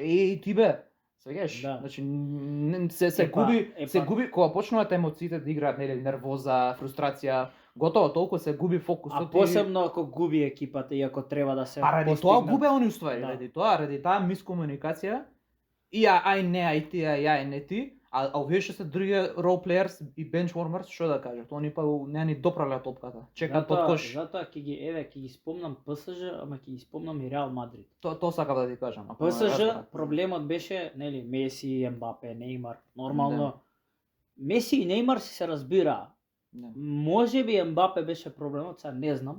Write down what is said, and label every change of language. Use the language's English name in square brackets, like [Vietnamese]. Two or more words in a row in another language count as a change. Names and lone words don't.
[Macedonian] Ти бе, свеѓаш, значи се губи кога почнуваат емоциите да играат, нели, нервоза, фрустрација, готово толку се губи фокусот. А посебно ако губи екипата и ако треба да се ради тоа губе они уствари, ради таа мискомуникација. И ај не, ај ти, ај не ти. А овие што се други [English] role players [Macedonian] и [English] bench warmers, [Macedonian] што да кажат? Они па не ни допрале топката. Чекат под кош. Затоа ќе ги спомнам ПСЖ, ама ќе ги спомнам и Реал Мадрид. Тоа сакав да ти кажам. ПСЖ проблемот беше, нели, Меси, Ембапе, Неймар, нормално. Меси и Неймар се разбираа. Можеби Ембапе беше проблемот, сега не знам.